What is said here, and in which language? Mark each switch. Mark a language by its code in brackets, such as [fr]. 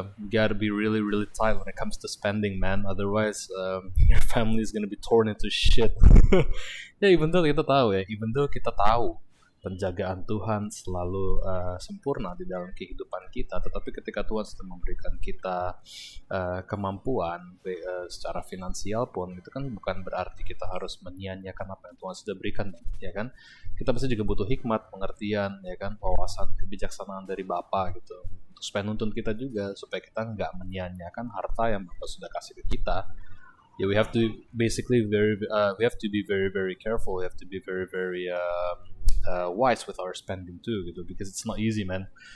[en] Gotta be really really tight when it comes to spending, man. Otherwise, your family is gonna be torn into shit. [id] Ya, [en] even though [id] kita tahu penjagaan Tuhan selalu sempurna di dalam kehidupan kita, tetapi ketika Tuhan sudah memberikan kita kemampuan secara finansial pun, itu kan bukan berarti kita harus menyia-nyiakan apa yang Tuhan sudah berikan, ya kan. Kita pasti juga butuh hikmat, pengertian, ya kan, wawasan, kebijaksanaan dari Bapa gitu, untuk supaya nuntun kita juga, supaya kita nggak menyia-nyiakan harta yang Bapa sudah kasih ke kita. [en] Yeah, we have to we have to be very very careful. We have to be very very wise with our spending too, gitu, because it's not easy, man.